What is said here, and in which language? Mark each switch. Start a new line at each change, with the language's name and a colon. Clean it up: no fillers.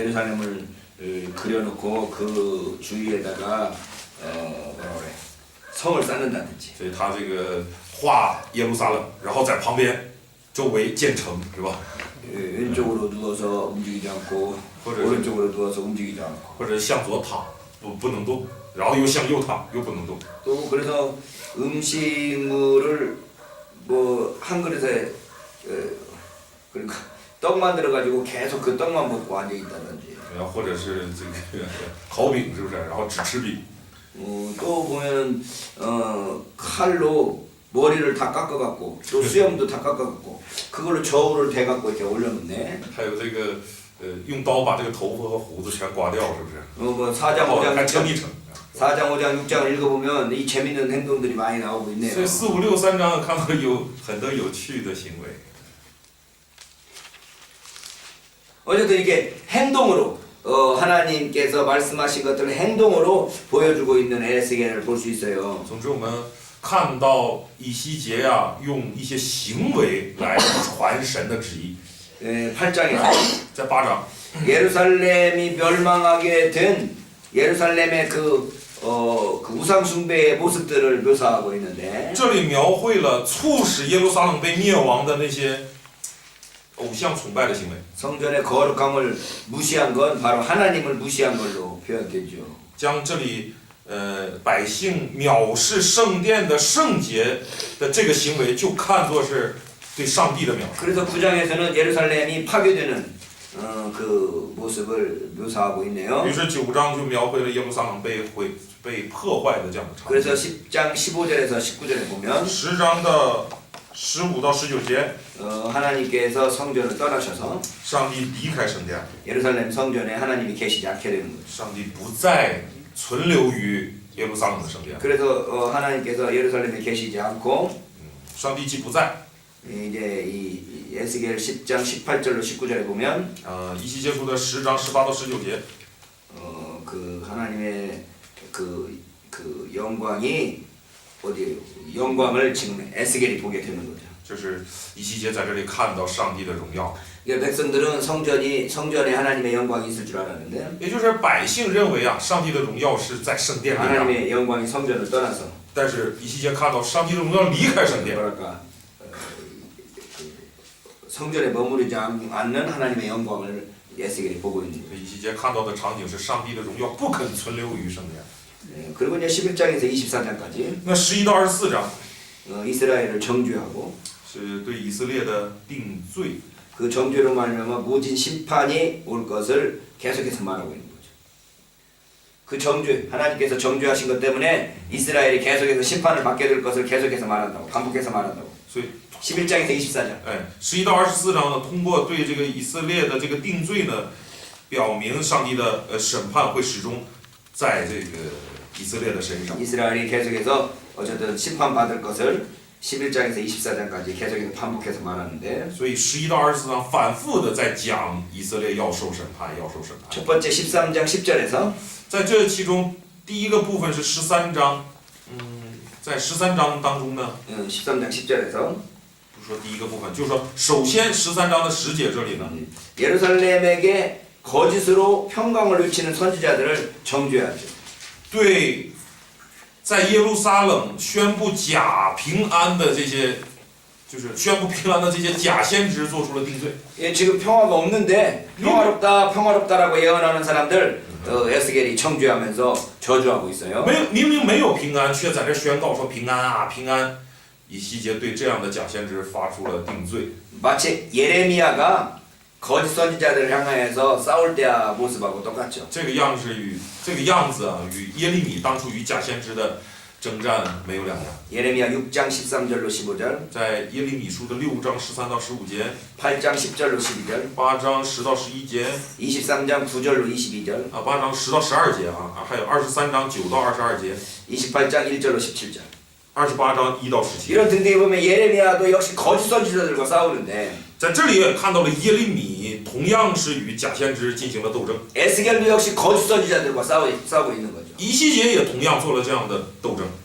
Korean: 예루살렘을 그려놓고 그 주위에다가 뭐라 그래 성을 쌓는다든지.
Chinese: 所以他这个画耶路撒冷，然后在旁边周围建城，是吧？
Korean: 왼쪽으로 누워서 움직이지 않고 오른쪽으로 누워서 움직이지 않고.
Chinese: 或者向左躺，不能动，然后又向右躺，又不能动。
Korean: 또 그래서 음식물을 뭐 한 그릇에 그러니까 떡 만들어 가지고 계속 그 떡만 먹고 앉아 있다든지.
Chinese: 然后或者是这个烤饼，是不是？然后只吃饼。
Korean: 또 보면 칼로 머리를 다 깎아갖고 또 수염도 다 깎아갖고 그걸로 저울을 대갖고 이렇게 올려놓네.
Chinese: 还有这个用刀把这个头发和胡子全刮掉，是不是？
Korean: 뭐 4장
Chinese: 还
Korean: 5장
Chinese: 称一称。
Korean: 4장 5장 6장을 읽어보면 이 재밌는 행동들이 많이 나오고 있네요.
Chinese: 所以4、5、6、3章看到有很多有趣的行为。
Korean: 어쨌든 이게 행동으로 하나님께서 말씀하신 것들을 행동으로 보여주고 있는 에스겔을 볼 수 있어요.
Chinese: 总之，我们看到以西结呀，用一些行为来传神的旨意。
Korean: 8장에서
Chinese: 在8章，
Korean: 예루살렘이 멸망하게 된 예루살렘의 그 우상 숭배의 모습들을 묘사하고 있는데
Chinese: 这里描绘了促使耶路撒冷被灭亡的那些偶像崇拜的行为。
Korean: 성전의 거룩함을 무시한 건 바로 하나님을 무시한 걸로 표현되죠.
Chinese: 将这里百姓藐视圣殿的圣洁的这个行为，就看作是对上帝的藐视。
Korean: 그래서 9장에서는 예루살렘이 파괴되는 그 모습을 묘사하고 있네요.
Chinese: 于是9章就描绘了耶路撒冷被破坏的这样的场景。
Korean: 그래서 10장 15절에서 19절에 보면
Chinese: 10章的15到19节，
Korean: 하나님께서 성전을 떠나셔서
Chinese: 上帝离开圣殿，
Korean: 예루살렘 성전에 하나님이 계시지 않게 되는 거죠.
Chinese: 上帝不再存留于耶路撒冷的圣殿。
Korean: 그래서 하나님께서 예루살렘에 계시지 않고
Chinese: 上帝既不在，
Korean: 이제 이 에스겔 10장 18절로 19절에 보면
Chinese: 以西结书的10章18到19节，
Korean: 그 하나님의 그 영광이 어디 영광을 지금 에스겔이 보게 되는 거죠.
Chinese: 就是以西结在这里看到上帝的荣耀。
Korean: 백성들은 성전에 하나님의 영광이 있을 줄 알았는데
Chinese: 也就是百姓认为啊，上帝的荣耀是在圣殿里啊，
Korean: 하나님의 영광이 성전을 떠나서
Chinese: 但是以西结看到上帝的荣耀离开圣殿，
Korean: 뭐랄까 성전에 머무르지 않는 하나님의 영광을 에스겔이 보고 있는 거예요.
Chinese: 以西结看到的场景是上帝的荣耀不肯存留于圣殿。
Korean: 네, 그리고 이제 11장에서 24장까지
Chinese: 那11到24章
Korean: 이스라엘을 정죄하고
Chinese: 是对以色列的定罪，
Korean: 그 정죄로 말미암아 무진 심판이 올 것을 계속해서 말하고 있는 거죠. 그 정죄, 하나님께서 정죄하신 것 때문에 이스라엘이 계속해서 심판을 받게 될 것을 계속해서 말한다고, 반복해서 말한다고.
Chinese: 所以
Korean: 11장에서 24장.
Chinese: 哎，11到24章呢，通过对这个以色列的这个定罪呢，表明上帝的审判会始终在这个以色列的身上。
Korean: 이스라엘이 계속해서 어쨌든 심판 받을 것을 11장에서 24장까지 계속해서 반복해서 말하는데
Chinese: 所以11到24章反复的在讲以色列要受审判，要受审判。
Korean: 첫 번째 13장 10절에서
Chinese: 在这其中，第一个部分是13章，在13章当中呢，
Korean: 13장 10절에서
Chinese: 不说第一个部分，就是说，首先13章的10节这里呢，
Korean: 예루살렘에게 거짓으로 평강을 외치는 선지자들을 정죄하죠.
Chinese: 对，在耶路撒冷宣布假平安的这些，就是宣布平安的这些假先知做出了定罪。
Korean: 예, 지금 평화가 없는데 평화롭다 평화롭다라고 예언하는 사람들 에스겔이 정죄하면서 저주하고 있어요.
Chinese: 明明没有平安，却在这宣告说平安啊平安。以西结对这样的假先知发出了定罪。
Korean: 마치 예레미야가 거짓 선지자들을 향하여서 싸울 때와 모습하고 똑같죠.
Chinese: 这个样子啊，与耶利米当初与假先知的征战没有两样。
Korean: 예레미야 6장 13절로 15절,
Chinese: 在耶利米书的6章13到15节，
Korean: 8장 10절로 12절,
Chinese: 8章10到11节，
Korean: 23장 9절로 22절,
Chinese: 8章10到12节啊，还有23章9到22节，
Korean: 28장 1절로 17절.
Chinese: 28章1到17。
Korean: 이런 등등에 보면 예레미야도 역시 거짓 선지자들과 싸우는데
Chinese: 在这里也看到了耶利米同样是与假先知进行了斗争，
Korean: 에스겔도 역시 거짓 선지자들과 싸우고 있는 거죠.
Chinese: 以西结也同样做了这样的斗争。